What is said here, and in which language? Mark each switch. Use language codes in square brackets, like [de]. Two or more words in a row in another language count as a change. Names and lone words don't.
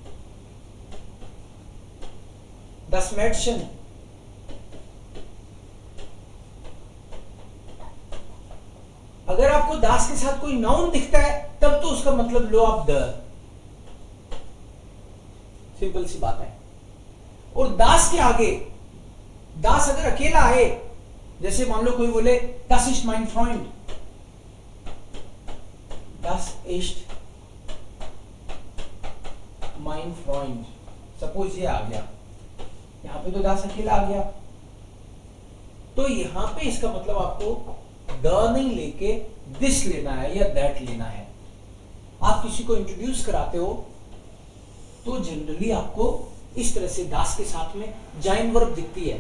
[hi] द स्मेडशन, अगर आपको दास के साथ कोई नाउन दिखता है तब तो उसका मतलब लो आप द, सिंपल सी बात है। और दास के आगे दास अगर अकेला आए, जैसे मान लो कोई बोले [de] das ist mein Freund, das ist mein Freund, [hi] सपोज ये आ गया, यहां पे तो दास अकेला आ गया, तो यहां पे इसका मतलब आपको द नहीं लेके दिस लेना है या दैट लेना है। आप किसी को इंट्रोड्यूस कराते हो तो जनरली आपको इस तरह से दास के साथ में जाइन वर्ब दिखती है।